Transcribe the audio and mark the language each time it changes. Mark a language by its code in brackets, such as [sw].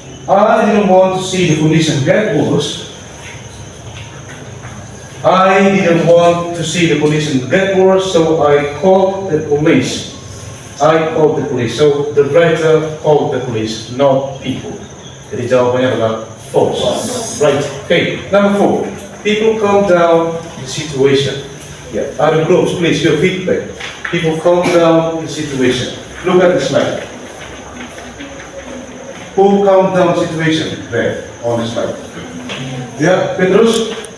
[en] I didn't want to see the condition get worse. I didn't want to see the condition get worse, so I called the police. I called the police. So the writer called the police, not people. [id] Jadi jawabannya adalah false. [en] Right. Okay. Number 4. People calm down the situation. Yeah. Other groups, please, your feedback. People calm down the situation. Look at the slide. Who calmed down the situation there on the slide? Yeah, Petrus?